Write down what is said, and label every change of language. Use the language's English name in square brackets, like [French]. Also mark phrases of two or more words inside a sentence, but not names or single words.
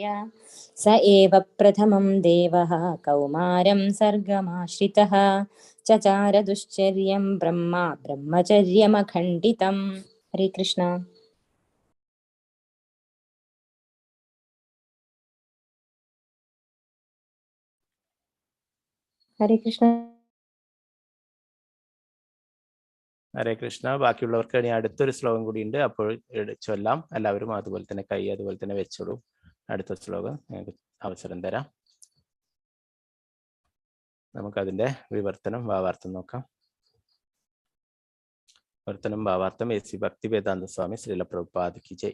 [Sanskrit] स एव प्रथमं देवः कौमारं सर्गमाश्रितः चचार दुश्चर्यं ब्रह्मा ब्रह्मचर्यमखण्डितम्। हरे कृष्णा। हरे कृष्णा। ഹരേ കൃഷ്ണ. [Malayalam] ബാക്കിയുള്ളവർക്ക് ഇനി അടുത്തൊരു ശ്ലോകം കൂടി ഉണ്ട്, അപ്പോൾ ചൊല്ലാം. എല്ലാവരും അതുപോലെ തന്നെ കൈ അതുപോലെ തന്നെ വെച്ചോളൂ. അടുത്ത ശ്ലോകം ഞങ്ങൾക്ക് അവസരം തരാം. നമുക്കതിന്റെ വിവർത്തനം ഭാവാർത്ഥം നോക്കാം. വിവർത്തനം ഭാവാർത്ഥം എ സി ഭക്തിവേദാന്ത സ്വാമി ശ്രീല പ്രഭുപാദ് [Hindi] की जय.